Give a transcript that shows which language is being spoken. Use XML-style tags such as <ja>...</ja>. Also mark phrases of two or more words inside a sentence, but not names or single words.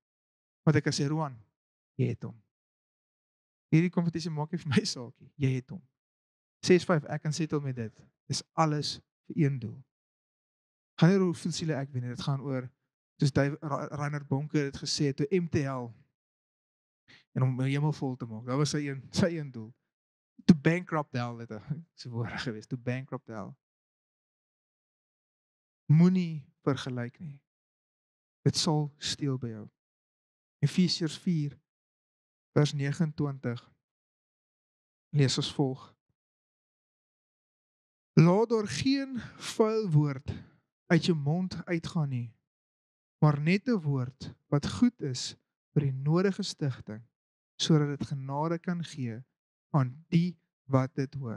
<af>Want ek kan sê, Roan, jy het hom. Hierdie kompetisie maak nie vir my saakie, jy het hom. 6-5, ek kan settle met dit. Dis alles vir een doel. Gaan nie oor hoeveel siele ek wen nie, dit gaan oor, soos Reinhard Bonke het gesê,</af> <en>to empty hell,</en> <af>en om my hemel vol te maak. Dat was sy een doel.</af> <en>To bankrupt hell,</en> <af>dit is 'n woord gewees,</af> <en>to bankrupt hell.</en> <af>Moenie vergelyk nie. Dit sal steel by jou. Efesiërs 4 vers 29 lees as volg: Laat daar geen vuil woord uit jou mond uitgaan nie, maar net 'n woord wat goed is vir die nodige stigting, sodat dit genade kan gee aan die wat dit hoor.</af>